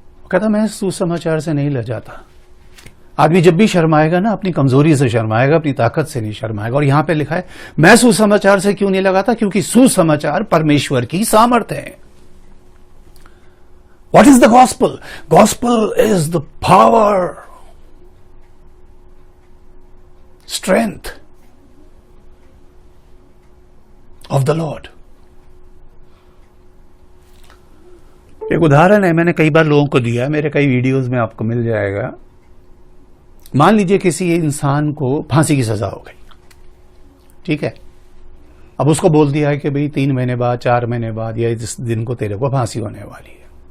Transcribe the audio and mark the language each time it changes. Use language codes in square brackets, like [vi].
[hi] कहता मैं सुसमाचार से नहीं ले जाता। आदमी जब भी शर्माएगा ना, अपनी कमजोरी से शर्माएगा, अपनी ताकत से नहीं शर्माएगा। और यहां पे लिखा है मैं सुसमाचार से क्यों नहीं लगाता, क्योंकि सुसमाचार परमेश्वर की सामर्थ्य है। [en] What is the gospel? Gospel is the power, strength of the Lord. [hi] एक उदाहरण है, मैंने कई बार लोगों को दिया, मेरे कई वीडियोस में आपको मिल जाएगा। मान लीजिए किसी इंसान को फांसी की सजा हो गई, ठीक है। अब उसको बोल दिया है कि भाई 3 महीने बाद, 4 महीने बाद या इस दिन को तेरे को फांसी होने वाली है।